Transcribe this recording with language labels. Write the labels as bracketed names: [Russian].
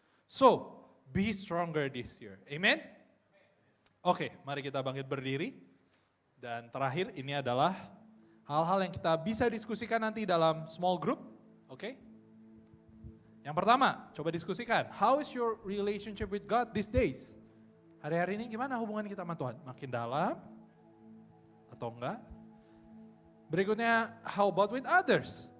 [English] So, be stronger this year. [Indonesian] Amen? Oke, mari kita bangkit berdiri. Dan terakhir ini adalah hal-hal yang kita bisa diskusikan nanti dalam small group. Oke? Yang pertama, coba diskusikan. [English] How is your relationship with God these days? [Indonesian] Hari-hari ini gimana hubungan kita sama Tuhan? Makin dalam atau enggak? Berikutnya, [English] how about with others?